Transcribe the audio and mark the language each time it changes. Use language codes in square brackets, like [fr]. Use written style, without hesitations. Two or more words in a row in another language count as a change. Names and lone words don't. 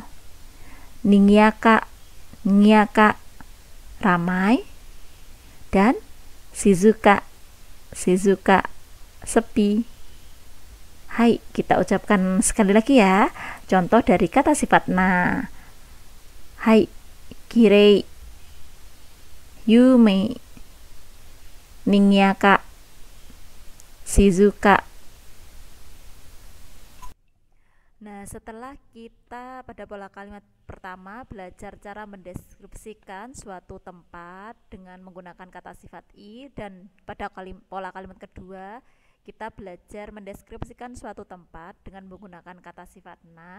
[ja] にぎやか、にぎやか, ramai. [id] Dan [ja] 静か、静か, [id] sepi. Hai, kita ucapkan sekali lagi ya contoh dari kata sifat na. Hai, [ja] きれい、有名、にぎやか、静か. [id] Nah, setelah kita pada pola kalimat pertama belajar cara mendeskripsikan suatu tempat dengan menggunakan kata sifat i, dan pada pola kalimat kedua kita belajar mendeskripsikan suatu tempat dengan menggunakan kata sifat na.